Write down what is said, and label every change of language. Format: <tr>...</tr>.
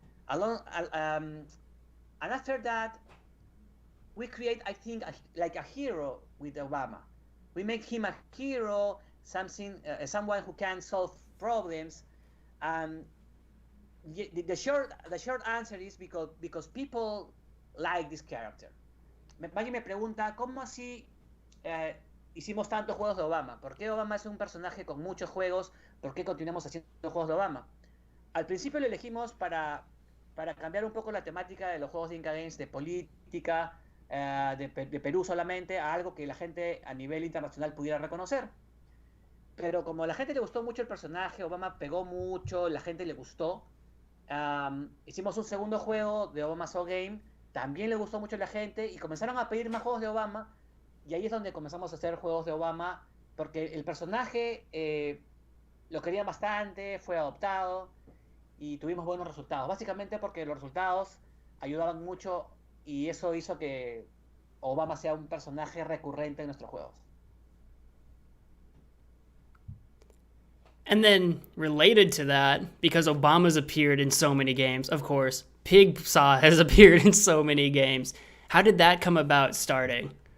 <en>Along, and after that, we create, I think, like a hero with Obama. We make him a hero, someone who can solve problems. And the short answer is because people like this character.</en> <es>Maggie me pregunta, ¿cómo así hicimos tantos juegos de Obama? ¿Por qué Obama es un personaje con muchos juegos? ¿Por qué continuamos haciendo juegos de Obama? Al principio lo elegimos para cambiar un poco la temática de los juegos de Inca Games, de política, de Perú solamente, a algo que la gente a nivel internacional pudiera reconocer. Pero como a la gente le gustó mucho el personaje, Obama pegó mucho, la gente le gustó, hicimos un segundo juego de Obama Soul Game, también le gustó mucho a la gente y comenzaron a pedir más juegos de Obama, y ahí es donde comenzamos a hacer juegos de Obama, porque el personaje lo querían bastante, fue adoptado y tuvimos buenos resultados. Básicamente porque los resultados ayudaban mucho y eso hizo que Obama sea un personaje recurrente en nuestros juegos.</es> <en>And then related to that, because Obama's appeared in so many games, of course, Pigsaw has appeared in so many games. How did that come about starting?</en>